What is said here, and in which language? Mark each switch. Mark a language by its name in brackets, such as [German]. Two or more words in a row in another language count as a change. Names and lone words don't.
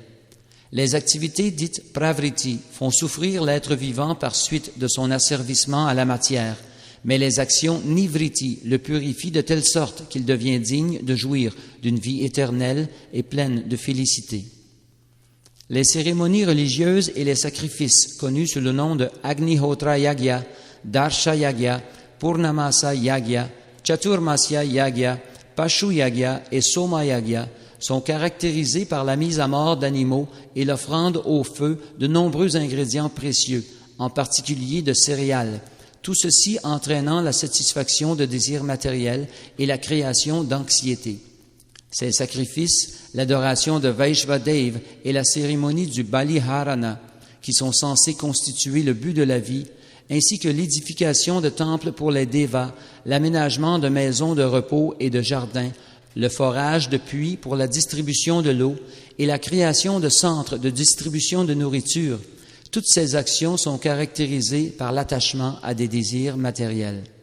[French] Les activités dites pravriti font souffrir l'être vivant par suite de son asservissement à la matière, mais les actions nivriti le purifient de telle sorte qu'il devient digne de jouir d'une vie éternelle et pleine de félicité. Les cérémonies religieuses et les sacrifices, connus sous le nom de Agnihotra Yagya, Darsha Yagya, Purnamasa Yagya, Chaturmasya Yagya, Pashu Yagya et Soma Yagya, sont caractérisés par la mise à mort d'animaux et l'offrande au feu de nombreux ingrédients précieux, en particulier de céréales, tout ceci entraînant la satisfaction de désirs matériels et la création d'anxiété. Ces sacrifices, l'adoration de Vaishvadev et la cérémonie du Baliharana, qui sont censés constituer le but de la vie, ainsi que l'édification de temples pour les devas, l'aménagement de maisons de repos et de jardins, le forage de puits pour la distribution de l'eau et la création de centres de distribution de nourriture, toutes ces actions sont caractérisées par l'attachement à des désirs matériels.